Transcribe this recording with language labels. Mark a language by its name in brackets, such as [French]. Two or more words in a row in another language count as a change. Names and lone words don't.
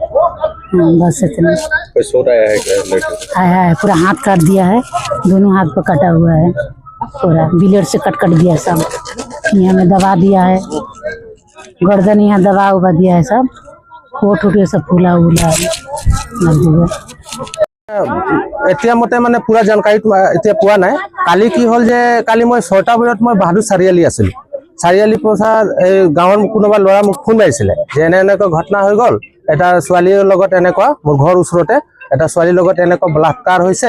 [Hindi] बस इतना। है पूरा हाथ काट दिया है, दोनों हाथ पर कटा हुआ है, पूरा ब्लेड से कट दिया सब। यहाँ में दबा दिया है, गर्दन यहाँ दबा उबा दिया है सब, कोट उठ सब फूला उला है। [Assamese] এতিয়া মতে মানে [Hindi] पूरा जानकारी [Assamese] এতিয়া পোৱা নাই। কালি কি হল যে কালি মই 6টা বজাত মই বাহাদুৰ চাৰিআলি আছিলো। চাৰিআলি পৌছাৰ এই গাঁৱৰ কোনোবা ল'ৰা মোক ফোন মাৰিছিলে যে এনেকৈ ঘটনা হৈ গ'ল, এটা ছোৱালীৰ লগত এনেকুৱা, মোৰ ঘৰ ওচৰতে এটা ছোৱালীৰ লগত এনেকুৱা বলাৎকাৰ হৈছে।